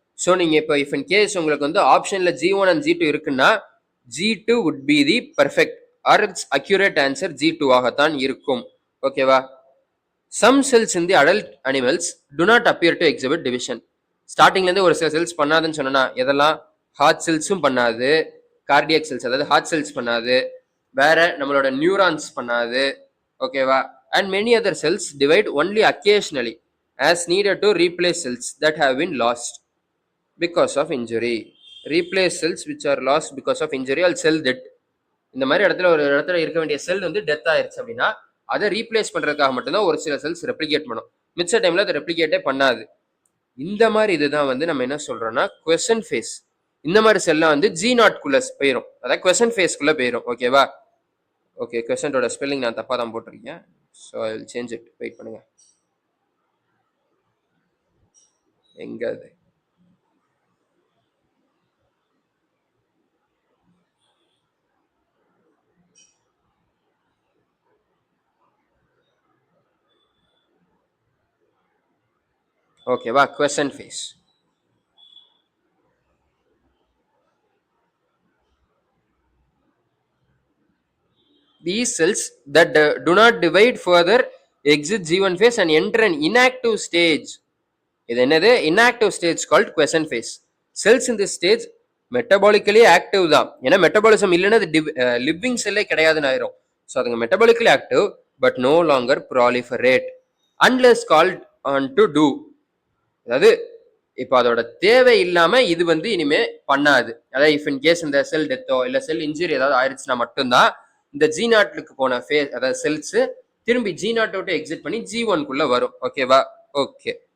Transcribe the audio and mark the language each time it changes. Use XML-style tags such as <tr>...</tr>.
<ta>So நீங்கள் இப்போ if in case உங்களுக்கு வந்து ஆப்ஷனில் G1 அண்ட் G2 இருக்குன்னா</ta> <en>G2 would be the perfect or its accurate answer</en> <ta>G2 ஆகத்தான் இருக்கும். ஓகேவா?</ta> <en>Some cells in the adult animals do not appear to exhibit division.</en> <ta>ஸ்டார்டிங்லேருந்து ஒரு சில செல்ஸ் பண்ணாதுன்னு சொன்னா எதெல்லாம்? ஹார்ட் செல்ஸும் பண்ணாது, கார்டியக் செல்ஸ் அதாவது ஹார்ட் செல்ஸ் பண்ணாது, வேற நம்மளோட நியூரான்ஸ் பண்ணாது. ஓகேவா?</ta> <en>and many other cells divide only occasionally as needed to replace cells that have been lost because of injury. Replace cells which are lost because of injury or cell death.</en> <ta>இந்த மாதிரி இடத்துல ஒரு இடத்துல இருக்க வேண்டிய செல் வந்து டெத் ஆயிருச்சு அப்படின்னா அதை ரீப்ளேஸ் பண்றதுக்காக மட்டும்தான் ஒரு சில செல்ஸ் ரெப்ளிகேட் பண்ணும், மிச்ச டைம்ல அதை ரெப்ளிகேட்டே பண்ணாது. இந்த மாதிரி இதுதான் வந்து நம்ம என்ன சொல்றோம்னா குவெஷன் ஃபேஸ். இந்த மாதிரி செல்லாம் வந்து G0 குள்ள போயிடும், அதாவது குவெஷன் ஃபேஸ்க்குள்ள போயிடும். ஓகேவா? ஓகே, குவெஷனோட ஸ்பெல்லிங் நான் தப்பா தான் போட்டிருக்கேன்.</ta> <en>So I will change it.</en> <ta>Wait பண்ணுங்க, எங்க அது? ஓகேவா? குவெஷன் face.</ta> <en>These cells that do not divide further exit G1 phase and enter an inactive stage.</en> <ta>இது என்னது?</ta> <en>Inactive stage called quiescent phase. Cells in this stage</en> <ta>metabolically active தான். ஏன்னா metabolism இல்லைன்னா அது லிவிங் செல்லே கிடையாதுன்னு ஆயிரும். ஸோ அதுங்க</ta> <en>Metabolically active but no longer proliferate unless called on to do.</en> <ta>அதாவது இப்போ அதோட தேவை இல்லாம இது வந்து இனிமே பண்ணாது. அதாவது இஃப் இன் கேஸ் இந்த செல் டெத்தோ இல்ல செல் இன்ஜுரி ஏதாவது ஆயிடுச்சுன்னா மட்டும்தான் இந்த ஜி நாட்டுக்கு போன அதாவது செல்ஸ் திரும்பி ஜி நாட் விட்டு எக்ஸிட் பண்ணி G1 குள்ள வரும். ஓகேவா? ஓகே.</ta>